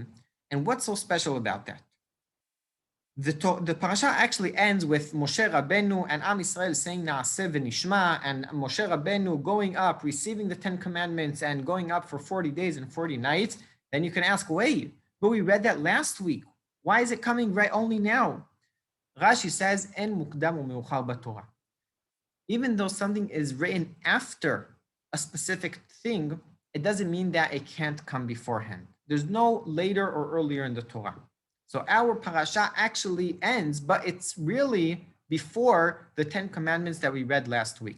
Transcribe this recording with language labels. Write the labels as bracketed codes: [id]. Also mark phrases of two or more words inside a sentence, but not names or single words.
[en] And what's so special about that? The parasha actually ends with Moshe Rabbeinu and Am Yisrael saying [he] נעשה ונשמע, [en] and Moshe Rabbeinu going up, receiving the 10 commandments and going up for 40 days and 40 nights. Then you can ask, wait, but we read that last week. Why is it coming right only now? Rashi says, [he] אין מוקדם ומאוחר בתורה. [en] Even though something is written after a specific thing, it doesn't mean that it can't come beforehand. There's no later or earlier in the Torah. So our parasha actually ends, but it's really before the 10 commandments that we read last week.